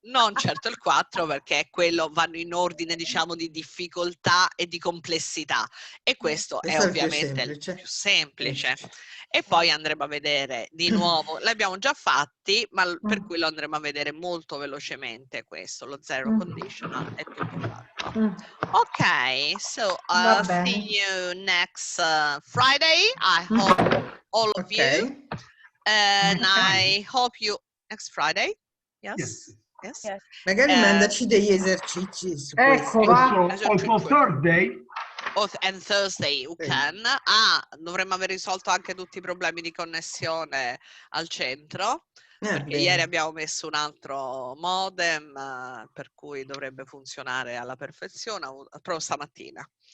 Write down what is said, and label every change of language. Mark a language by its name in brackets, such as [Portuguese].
[Italian] Non certo il 4, perché quello vanno in ordine, diciamo, di difficoltà e di complessità, e questo è ovviamente il più semplice. E poi andremo a vedere di nuovo, l'abbiamo già fatti, ma per cui lo andremo a vedere molto velocemente questo, lo zero conditional è più che ok, [English] so see you next Friday. I hope all of you, and I hope you next Friday. Yes. Yes. [Italian] Magari mandaci degli esercizi su questo. [English] Also for Thursday. And Thursday you can. [Italian] Dovremmo aver risolto anche tutti i problemi di connessione al centro, perché ieri abbiamo messo un altro modem, per cui dovrebbe funzionare alla perfezione, però stamattina.